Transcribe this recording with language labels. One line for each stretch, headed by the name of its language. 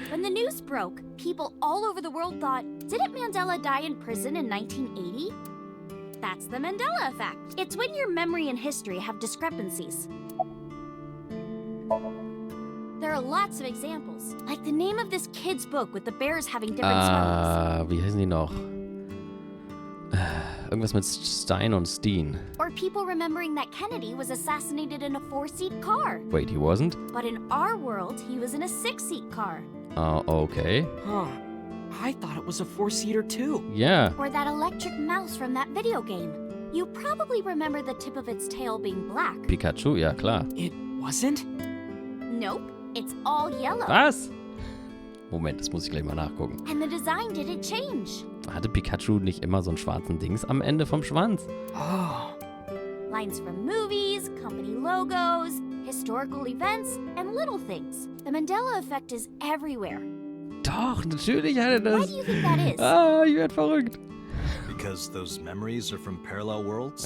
English: When the news broke, people all over the world thought, didn't Mandela die in prison in 1980? That's the Mandela Effect. It's when your memory and history have discrepancies. There are lots of examples, like the name of this kid's book with the bears having different spellings.
German: Wie heißen die noch? Irgendwas mit Stein und Steen.
English: Or people remembering that Kennedy was assassinated in a 4-seat car. Wait, he wasn't? But in our world, he was in a 6-seat car. Okay. Huh. I thought it was a 4-seater too. Yeah. Or that electric mouse from that video game. You probably remember the tip of its tail being black.
German: Pikachu, ja klar.
English: It wasn't? Nope, it's all yellow.
German: Was? Moment, das muss ich gleich mal nachgucken.
English: And the design didn't change.
German: Hatte Pikachu nicht immer so einen schwarzen Dings am Ende vom Schwanz?
English: Oh. Lines from movies, company logos, historical events, and little things. The Mandela Effect is everywhere.
German: Doch, natürlich hat er
English: Why
German: das.
English: do you think that is?
German: Ah, ich werd verrückt.
English: Because those memories are from parallel worlds?